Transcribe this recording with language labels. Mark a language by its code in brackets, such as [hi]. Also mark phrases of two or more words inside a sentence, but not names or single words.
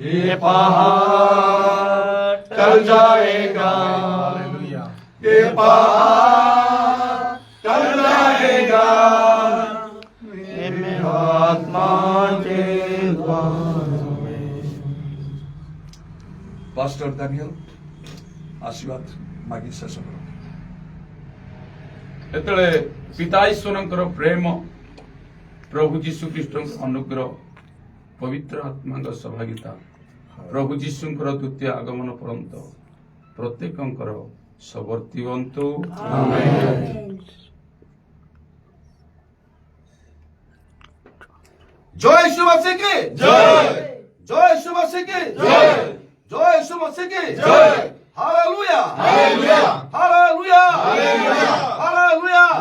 [hi] ये पहाड़ टल जाएगा ये पहाड़ टल जाएगा ये मेरा आत्मा के द्वार में। [or] ପାଷ୍ଟର ଦାନିୟେଲ ଆଶୀର୍ବାଦ ମାଗି ଶେଷ କର। ଯେତେବେଳେ ପିତା ଈଶ୍ୱରଙ୍କର ପ୍ରେମ ପ୍ରଭୁ ଯୀଶୁ ଖ୍ରୀଷ୍ଟଙ୍କ ଅନୁଗ୍ରହ ପବିତ୍ର ଆତ୍ମାଙ୍କ ସହଭାଗିତା ପ୍ରଭୁ ଯୀଶୁଙ୍କର ଦ୍ୱିତୀୟ ଆଗମନ ପର୍ଯ୍ୟନ୍ତ ପ୍ରତ୍ୟେକଙ୍କର ସବର୍ତ୍ତି ହୁଅନ୍ତୁ। [hi] जय यीशु मसीह की जय जय यीशु मसीह की जय जय यीशु मसीह की जय हालेलुया हालेलुया हालेलुया हालेलुया हालेलुया